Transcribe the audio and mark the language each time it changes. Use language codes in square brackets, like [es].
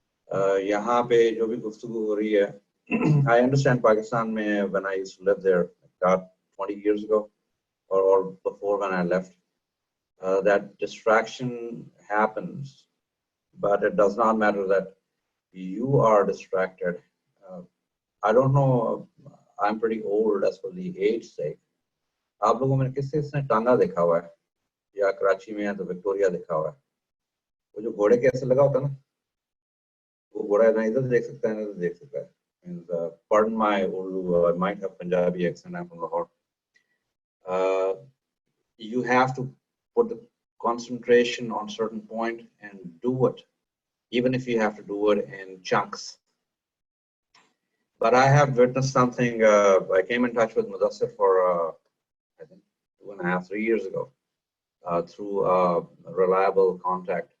[ur] Yahan pe jo bhi guftagu ho rahi hai, [en] I understand Pakistan mein when I used to live there, about 20 years ago, or before when I left, that distraction happens, but it does not matter that you are distracted. I don't know, I'm pretty old as for the age sake. [ur] آپ لوگوں میں کس نے ٹانگا دیکھا ہوا ہے؟ یا کراچی میں ہے تو وکٹوریا لکھا ہوا ہے. وہ جو گھوڑے کے ایسے لگا ہوتا ہے نا, وہ گھوڑا نہ ادھر دیکھ سکتا ہے نہ ادھر دیکھ سکتا ہے. [en] Pardon my Urdu, I might have Punjabi accent, I'm from Lahore. You have to put the concentration on certain point and do it, even if you have to do it in chunks. But I have witnessed something. I came in touch with Mudassir for I think 2.5, 3 years ago through a reliable contact.